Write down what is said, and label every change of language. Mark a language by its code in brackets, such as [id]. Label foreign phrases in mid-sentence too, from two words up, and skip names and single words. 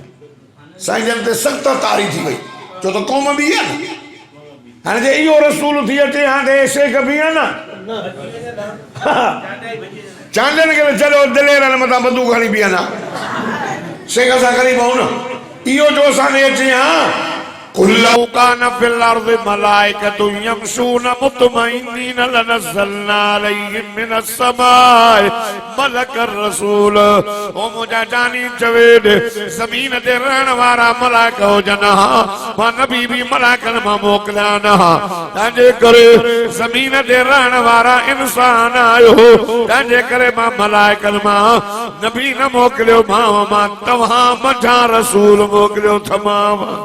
[sd] साईं जन ते सख़्त तारी थी वई, छो त क़ौम बि आहे न। हाणे जे इहो रसूल थी अचे हाणे शेख बि आहे न, चांदनि खे चलो दिलेर मथां बंदूक खणी बि आहे न, शेख सां खणी पऊं न। इहो जो असांखे अचे हा [ar] قل لو كان في الأرض ملائكة يمشون مطمئنين لنزلنا عليهم من السماء ملكا رسولا. [sd] ओ मुंहिंजा जानी चवेद ज़मीन ते रहण वारा मलाइक हुजनि हा, मां नबी बि मलाइकनि मां मोकिलिया न हा। तंहिंजे करे ज़मीन ते रहण वारा इंसान आयो, तंहिंजे करे मां मलाइकनि मां नबी न मोकिलियो, मां तव्हां मंझां रसूल मोकिलियो थमाम।